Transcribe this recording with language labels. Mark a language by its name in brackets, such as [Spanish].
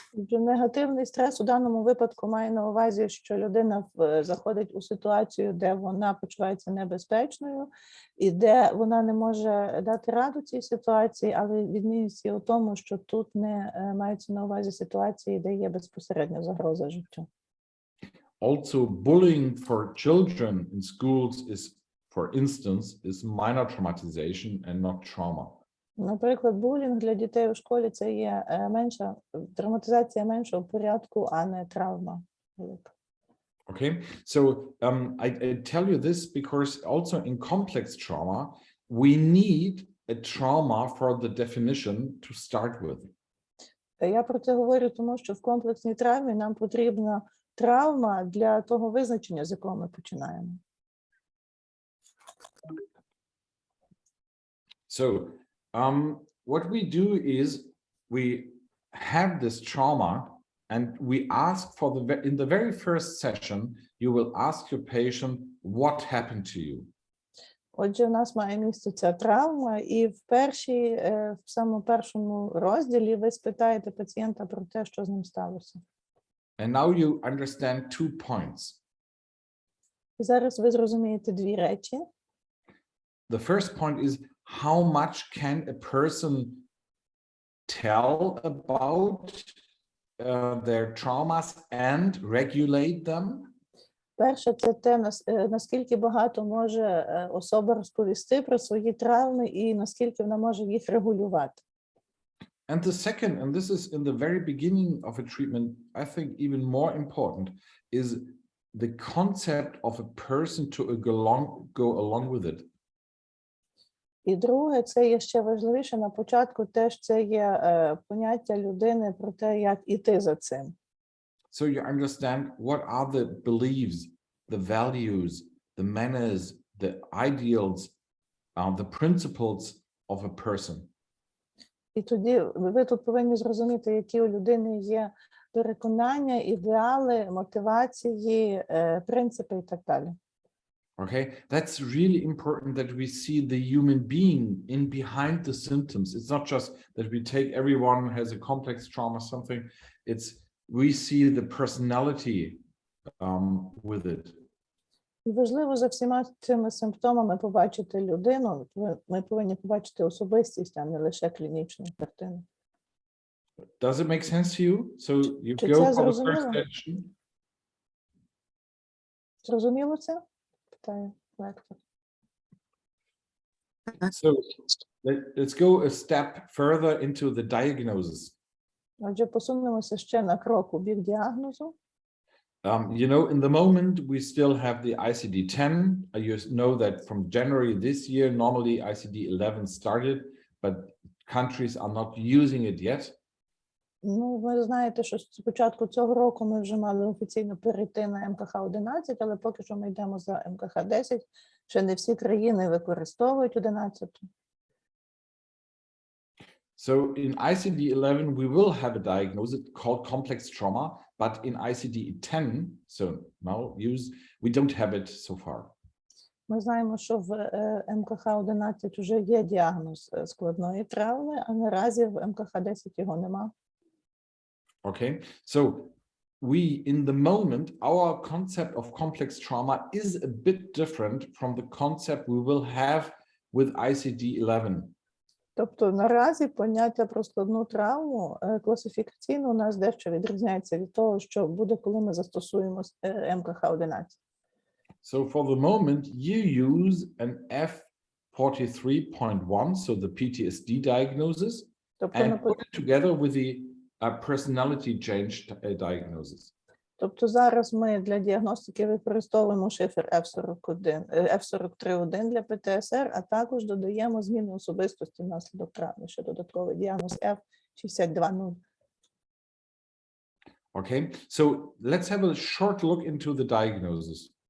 [Ukrainian] Негативний стрес у даному випадку має на увазі, що людина заходить у ситуацію, де вона почувається небезпечною і де вона не може дати раду цій ситуації, але відмінність є у тому, що тут не мається на увазі ситуації, де є безпосередня загроза життю. [English] Also, bullying for children in schools is, for instance, is minor traumatization and not trauma. [Ukrainian] Наприклад, булінг для дітей у школі – це є травматизація меншого порядку, а не травма. [English] Okay, so I tell you this because also in complex trauma, we need a trauma for the definition to start with. [Ukrainian] Я про це говорю, тому що в комплексній травмі нам потрібна травма для того визначення, з якого ми починаємо. [English] So, what we do is we have this trauma and we ask for in the very first session, you will ask your patient what happened to you. [Ukrainian] Отже, в нас має місце ця травма, і в самому першому розділі ви спитаєте пацієнта про те, що з ним сталося. [English] And now you understand 2 points. [Ukrainian] І зараз ви зрозумієте дві речі. [English] The first point is how much can a person tell about their traumas and regulate them? [Ukrainian] Перше, це те, наскільки багато може особа розповісти про свої травми і наскільки вона може їх регулювати. [English] And the second, and this is in the very beginning of a treatment, I think even more important, is the concept of a person to go along with it. [Ukrainian] І друге, це є ще важливіше на початку, теж це є поняття людини про те, як іти за цим. [English] So you understand what are the beliefs, the values, the manners, the ideals, the principles of a person. [Ukrainian] І тоді ви тут повинні зрозуміти, які у людини є переконання, ідеали, мотивації, принципи і так далі. [English] Okay, that's really important that we see the human being in behind the symptoms. It's not just that we take everyone has a complex trauma, something. It's we see the personality with it. [Ukrainian] І важливо за всіма цими симптомами побачити людину. Ми повинні побачити особистість, а не лише клінічну картину. [English] Does it make sense to you? So you [Ukrainian] Чи [English] go [Ukrainian] це [English] for the [Ukrainian] зрозуміло? [English] first session. [Ukrainian] Зрозуміло це? Питає лектор. [English] So let's go a step further into the diagnosis. [Ukrainian] Отже, посунемося ще на крок у бік діагнозу. [English] You know, in the moment, we still have the ICD-10. You know that from January this year, normally ICD-11 started, but countries are not using it yet. [Ukrainian] Ну, ви знаєте, що з початку цього року ми вже мали офіційно перейти на МКХ-11, але поки що ми йдемо за МКХ-10. Ще не всі країни використовують 11. [English] So in ICD-11, we will have a diagnosis called complex trauma, but in ICD-10, so now we don't have it so far. [Ukrainian] Ми знаємо, що в МКХ-11 вже є діагноз складної травми, а наразі в МКХ-10 його нема. [English] Okay, so we, in the moment, our concept of complex trauma is a bit different from the concept we will have with ICD-11. [Ukrainian] Тобто наразі поняття про складну травму класифікаційно у нас дещо відрізняється від того, що буде, коли ми застосуємо МКХ-11. [English] So for the moment, you use an F43.1, so the PTSD diagnosis, and put it together with the personality change diagnosis. [Ukrainian] Тобто зараз ми для діагностики використовуємо шифр F43.1 для ПТСР, а також додаємо зміни особистості внаслідок травми, що додатковий діагноз F62.0. [English] Okay, so let's have a short look into the diagnosis.